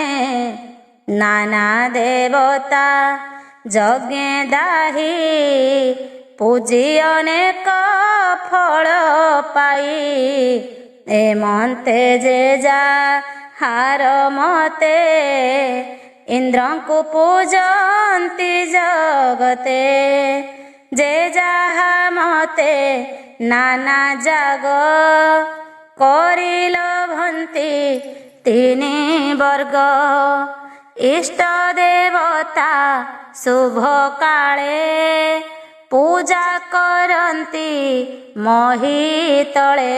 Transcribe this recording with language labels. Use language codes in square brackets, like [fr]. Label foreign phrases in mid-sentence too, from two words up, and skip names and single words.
[or] ନାନା ଦେବତା ଯଜ୍ଞେ ଦାହି ପୂଜି ଅନେକ ଫଳ ପାଇ। ଏମନ୍ତେ ଯେ ଯା ହାର ମତେ ଇନ୍ଦ୍ର କୁ ପୂଜନ୍ତି ଜଗତେ। ଯେ ଯାହା ମତେ ନାନା ଜାଗ କରିଲଭନ୍ତି ତିନି ବର୍ଗ। ଇଷ୍ଟ ଦେବତା ଶୁଭ କାଳେ ପୂଜା କରନ୍ତି ମହି ତଳେ।